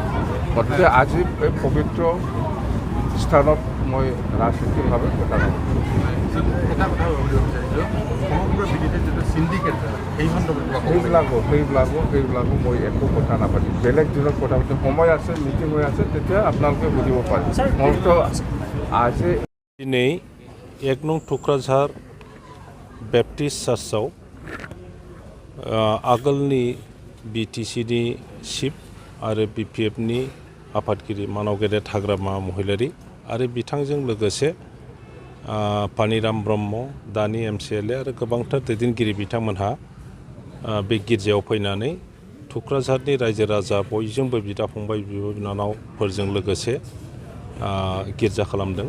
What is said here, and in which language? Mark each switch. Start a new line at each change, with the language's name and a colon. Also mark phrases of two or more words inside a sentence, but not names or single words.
Assamese: গতিকে আজি এই পবিত্ৰ স্থানত মই ৰাজনীতিভাৱে কথা নকওঁ। এটা কথা ক'ব বিচাৰিছোঁ, সমগ্ৰ বিজেপিৰ যিটো চিণ্ডিকেট সেইবিলাকো মই একো কথা নাপাতিম। বেলেগ দিনত কথা পাতিম, সময় আছে, মিটিং হৈ আছে, তেতিয়া আপোনালোকে বুজিব পাৰে। মোৰতো আজি
Bodo: दिनै 1 नं टुक्राझार बेप्टिस्ट चार्चआव आगोलनि BTCनि चिफ आरो BPFनि आफादगिरि मानाव गेदेर हाग्रामा महिलारि आरो बिथांजों लोगोसे पानिराम ब्रह्म दानि MCLA आरो गोबांथार दैदेनगिरि बिथांमोनहा बे गिर्जायाव फैनानै टुक्राझारनि रायजो राजा बयजोंबो बिदा फंबाय बिब' बिनानावफोरजों लोगोसे गिर्जा खालामदों।